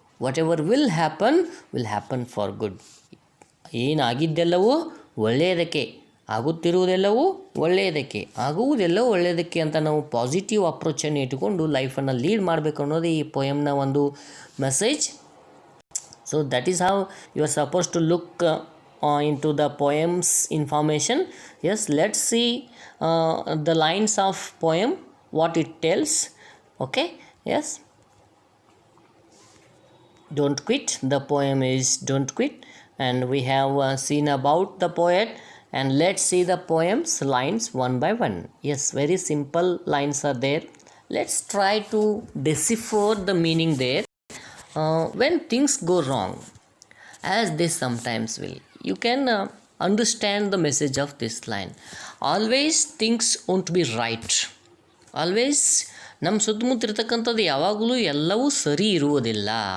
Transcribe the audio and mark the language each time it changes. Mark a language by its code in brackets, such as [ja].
[en] Whatever will happen for good. [kn] ಏನಾಗಿದ್ದೆಲ್ಲವೂ ಒಳ್ಳೆಯದಕ್ಕೆ, ಆಗುತ್ತಿರುವುದೆಲ್ಲವೂ ಒಳ್ಳೆಯದಕ್ಕೆ, ಆಗುವುದೆಲ್ಲವೂ ಒಳ್ಳೆಯದಕ್ಕೆ ಅಂತ ನಾವು ಪಾಸಿಟಿವ್ ಅಪ್ರೋಚನ್ನು ಇಟ್ಟುಕೊಂಡು ಲೈಫನ್ನು ಲೀಡ್ ಮಾಡಬೇಕು ಅನ್ನೋದು ಈ ಪೋಯಮ್ನ ಒಂದು message. [en] So that is how you are supposed to look into the poem's information. Yes, let's see the lines of poem, what it tells. Okay, yes, don't quit. The poem is don't quit, and we have seen about the poet, and let's see the poem's lines one by one. Yes, very simple lines are there. Let's try to decipher the meaning there. When things go wrong, as they sometimes will, you can understand the message of this line. Always things won't be right. [kn] Always ನಮ್ಮ ಸುತ್ತಮುತ್ತ ಇರ್ತಕ್ಕಂಥದ್ದು ಯಾವಾಗಲೂ ಎಲ್ಲವೂ ಸರಿ ಇರುವುದಿಲ್ಲ.